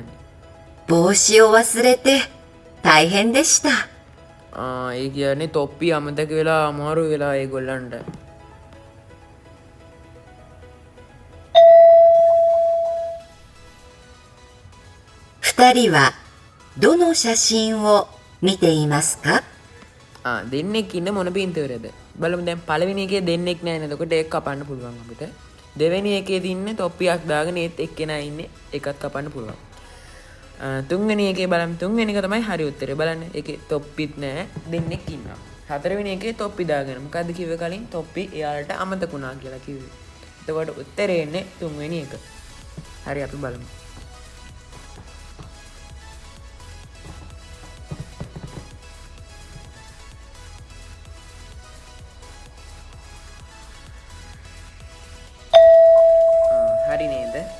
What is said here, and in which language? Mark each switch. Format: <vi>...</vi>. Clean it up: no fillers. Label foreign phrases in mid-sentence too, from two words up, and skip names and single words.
<ja>帽子を忘れて大変でした。</ja> <si>ඒ කියන්නේ තොප්පි අමතක වෙලා අමාරු වෙලා ඒගොල්ලන්ට</si> <ja>二人はどの写真を見ていますか</ja> <si>දෙන්නෙක් ඉන්න මොන පින්තූරයද බලමු දැන් පළවෙනි එකේ දෙන්නෙක් නැහැ නේද එතකොට ඒක කපන්න පුළුවන් අපිට දෙවෙනි එකේ තින්නේ තොප්පියක් දාගෙන ඒත් එක්කෙනා ඉන්නේ එකක් කපන්න පුළුවන් තුන්වෙනි එකේ බලමු තුන්වෙනි එක තමයි හරි උත්තරේ බලන්න ඒකේ තොප්පිත් නැහැ දෙන්නෙක් ඉන්නවා හතරවෙනි එකේ තොප්පි දාගෙන මොකද්ද කිව්වේ කලින් තොප්පි එයාලට අමතකුණා කියලා කිව්වේ එතකොට උත්තරේ එන්නේ තුන්වෙනි එක හරි අපි බලමු හරි නේද</si>